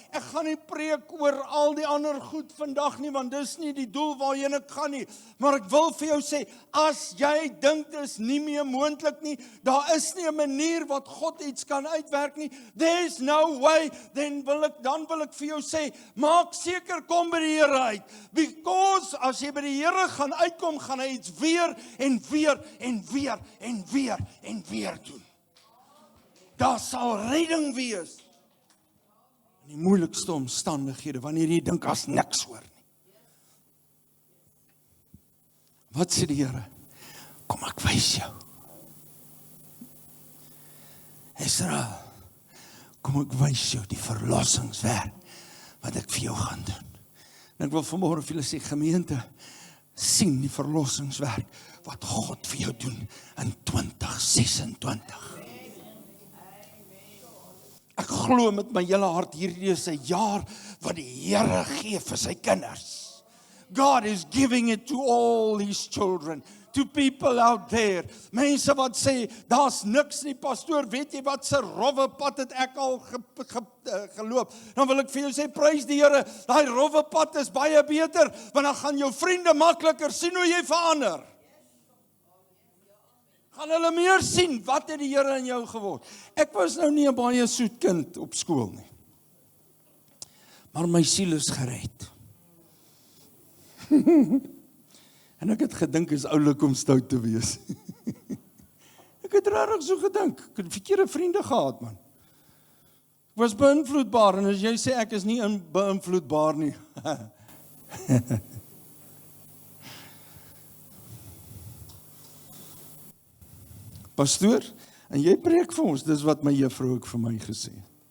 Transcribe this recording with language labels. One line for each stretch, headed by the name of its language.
Afrikaans: Ek gaan nie preek oor al die ander goed vandag nie, want dis nie die doel waarheen ek gaan nie. Maar ek wil vir jou sê, as jy dink dit is nie meer moontlik nie, daar is nie 'n manier wat God iets kan uitwerk nie,
English: there's no way,
Afrikaans: dan wil ek vir jou sê, maak seker kom by die Here uit. Because as jy by die Here gaan uitkom, gaan hy iets weer en weer en weer en weer en weer doen. Daar sal redding wees in die moeilikste omstandighede, wanneer jy dink as niks hoor nie. Wat sê die Here? Kom ek wys jou. Israel, kom ek wys jou die verlossingswerk wat ek vir jou gaan doen. En ek wil vanmôre vir julle sê, gemeente, sien die verlossingswerk wat God vir jou doen in 2026. Ek glo met my hele hart, hierdie is 'n jaar wat die Here gee vir sy kinders.
English: God is giving it to all his children, to people out there.
Afrikaans: Mense wat sê, daar's niks nie, pastoor, weet jy wat se rowwe pad het ek al geloop? Dan wil ek vir jou sê, prys die Here, daai rowwe pad is baie beter, want dan gaan jou vriende makliker sien hoe jy verander. Gaan hulle meer sien, wat het die Here in jou geword? Ek was nou nie 'n baie soet kind op skool nie. Maar my siel is gered. En ek het gedink is oulik om stout te wees. Ek het regtig so gedink. Ek het verkeerde vriende gehad, man. Ek was beïnvloedbaar, en as jy sê ek is nie beïnvloedbaar nie. Pastoor, en jy preek vir ons, dis wat my juffrou ook vir my gesê het.